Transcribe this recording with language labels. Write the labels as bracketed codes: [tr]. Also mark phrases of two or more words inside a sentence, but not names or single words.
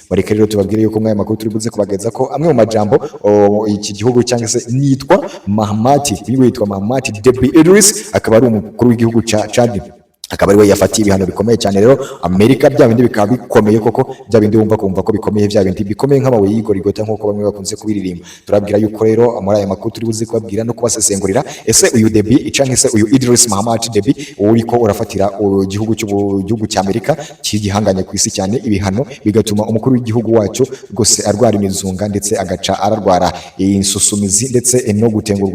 [rn] Bareke rero tubabwire yuko mwaya makuru turi buze kubageza ko amwe mu majambo iki gihugu cyangwa se nitwa Mahamat Deby Idris akaba ari umukuru w'igihugu ca Chad akaba ari we yafatiye ibihano bikomeye cyane rero Amerika bya bindi bikaba bikomeye koko bya bindi wumva kumva ko bikomeye bya bindi bikomeye nk'amabuye y'igorigota nk'uko bamwe bakunze kubiririmba. Turabwira yuko rero muri aya makuru turi buze kubabwira no kubasesengurira ese uyu Deby canke se uyu Idris Mahamat Deby uriko urafatira igihugu cya Amerika kigihanganye ku isi cyane ibihano bigatuma umukuru w'igihugu wacu rwose arwara imizunga ndetse agaca ararwara insusumizi ndetse no gutengurwa.